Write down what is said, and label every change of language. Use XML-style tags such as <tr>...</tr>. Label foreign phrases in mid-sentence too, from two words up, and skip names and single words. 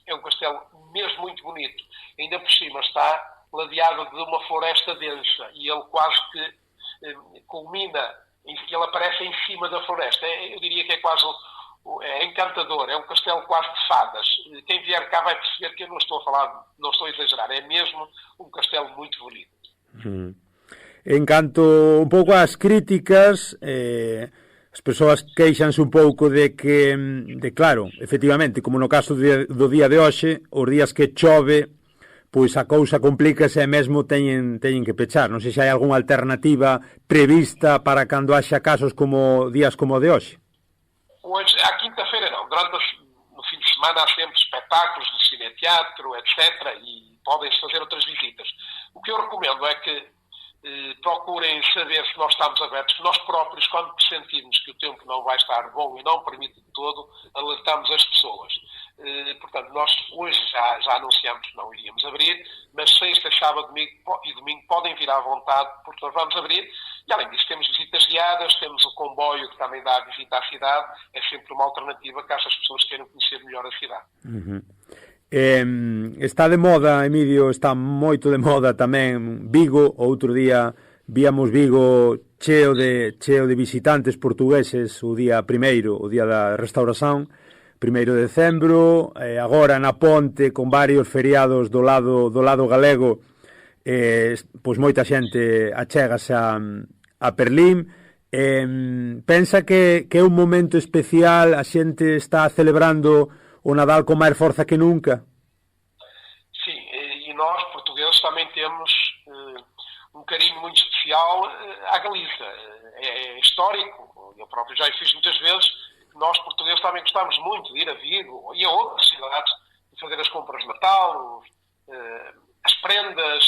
<pt>É um castelo mesmo muito bonito. Ainda por cima está ladeado de uma floresta densa, e ele quase que culmina, ele aparece em cima da floresta. Eu diria que é quase encantador, é um castelo quase de fadas. Quem vier cá vai perceber que eu não estou a exagerar, é mesmo um castelo muito bonito.</pt> <gl>En canto un pouco ás críticas, as persoas queixanse un pouco de que, claro, efectivamente, como no caso do día de hoxe, os días que chove, pois a cousa complícase e mesmo teñen que pechar. Non sei se hai algunha alternativa prevista para cando haxa casos como días como o de hoxe.</gl> <pt>Hoje, à quinta-feira não. No fim de semana há sempre espetáculos de cineteatro, etc. E podem-se fazer outras visitas. O que eu recomendo é que procurem saber se nós estamos abertos. Nós próprios, quando sentimos que o tempo não vai estar bom e não permite de todo, alertamos as pessoas. Portanto, nós hoje já anunciamos que não iríamos abrir, mas sexta, sábado e domingo podem vir à vontade, porque nós vamos abrir. E além disso, temos visitas guiadas, temos o comboio que também dá a visita à cidade. É sempre uma alternativa caso as pessoas queiram conhecer melhor a cidade.</pt> <gl>Está de moda, Emilio, está moito de moda tamén Vigo. Outro día víamos Vigo cheo de visitantes portugueses o día primeiro, o día da restauración, 1 de decembro. Agora na Ponte, con varios feriados do lado galego, pois moita xente achégase a Berlín. Pensa que é un momento especial, a xente está celebrando o Nadal con máis forza que nunca?</gl> <pt>Sim, e nós, portugueses, também temos um carinho muito especial à Galiza. É histórico, eu próprio já o fiz muitas vezes. Nós, portugueses, também gostamos muito de ir a Vigo e a outras cidades, de fazer as compras de Natal, as prendas.</pt>